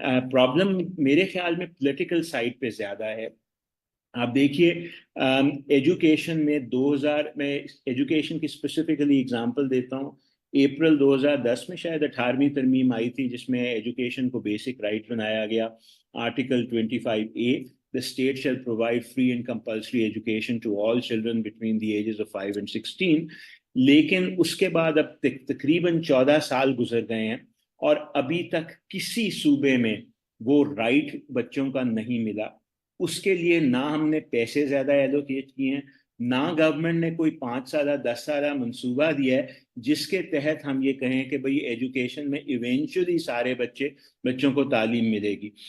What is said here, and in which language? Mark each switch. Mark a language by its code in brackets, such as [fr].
[ur] Problem میرے خیال میں پولیٹیکل سائڈ پہ زیادہ ہے. آپ دیکھیے ایجوکیشن میں 2000 میں ایجوکیشن کی اسپیسیفکلی اگزامپل دیتا ہوں. اپریل 2010 میں شاید 18ویں ترمیم آئی تھی جس میں ایجوکیشن کو بیسک رائٹ بنایا گیا. [en] Article 25A: The state shall provide free and compulsory education to all children between the ages of 5 and 16. [ur] لیکن اس کے بعد اب تقریباً 14 سال گزر گئے ہیں اور ابھی تک کسی صوبے میں وہ رائٹ بچوں کا نہیں ملا. اس کے لیے نہ ہم نے پیسے زیادہ ایلوکیٹ کیے ہیں، نہ گورنمنٹ نے کوئی 5 سالہ 10 سالہ منصوبہ دیا ہے جس کے تحت ہم یہ کہیں کہ بھئی ایجوکیشن میں ایونچولی سارے بچوں کو تعلیم ملے گی.